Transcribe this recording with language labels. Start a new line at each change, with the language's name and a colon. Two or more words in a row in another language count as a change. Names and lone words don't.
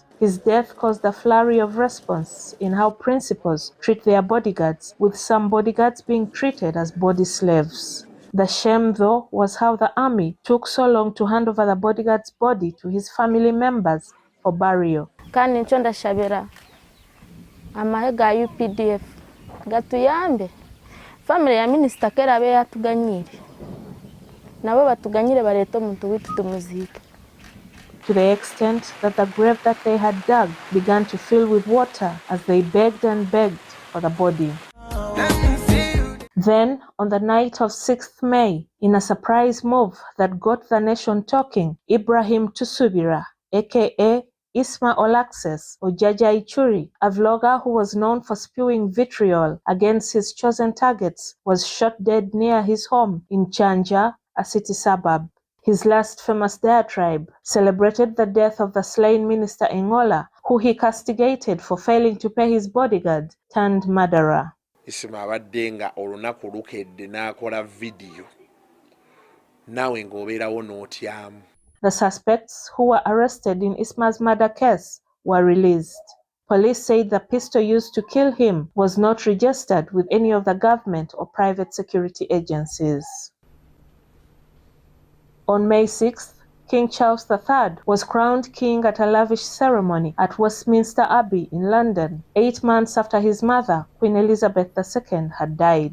English: His death caused a flurry of response in how principals treat their bodyguards, with some bodyguards being treated as body slaves. The shame, though, was how the army took so long to hand over the bodyguard's body to his family members for burial.
Nyankole: Kandi ncho ndashabira amahega UPDF gatuyambe family ya minister kera abe yatuganyire nabo batuganyire bareta omuntu witu tumuzike.
English: To the extent that the grave that they had dug began to fill with water as they begged and begged for the body. Then, on the night of 6th May, in a surprise move that got the nation talking, Ibrahim Tusubira, aka Isma or Jaja Ichuri, a vlogger who was known for spewing vitriol against his chosen targets, was shot dead near his home in Chanja, a city suburb. His last famous diatribe celebrated the death of the slain Minister Engola, who he castigated for failing to pay his bodyguard turned murderer.
Ganda: Isma abadde nga olunaku lukedde n'akola video naawe ng'obeerawo n'otyamu.
English: The suspects who were arrested in Isma's murder case were released. Police said the pistol used to kill him was not registered with any of the government or private security agencies. On May 6th, King Charles III was crowned king at a lavish ceremony at Westminster Abbey in London, 8 months after his mother, Queen Elizabeth II, had died.